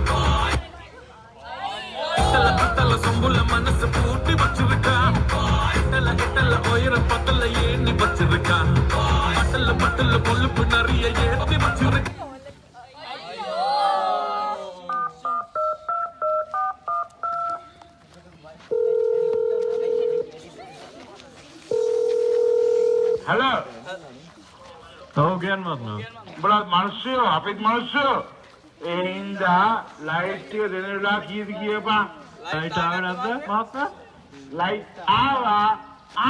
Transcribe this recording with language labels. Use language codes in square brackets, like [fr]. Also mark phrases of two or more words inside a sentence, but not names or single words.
[ta] வெத்தல வெத்தல சொம்புல மனசு பூட்டி வச்சிருக்கா வெத்தல வெத்தல உயரம் பத்தல ஏணி வச்சிருக்கா பட்டல பட்டல கொழுப்பு நிறைய ஏத்தி வச்சிருக்கா ஹலோ [si] තව කියන්නවත් නෑ. උඹලා මිනිස්සු අපිත් මිනිස්සු ඒ හින්දා ලයිට් ටික දෙන වෙලාව කීයද කියපන්. ලයිට් ආවේ නැද්ද මහත්තයා? ලයිට් ආවා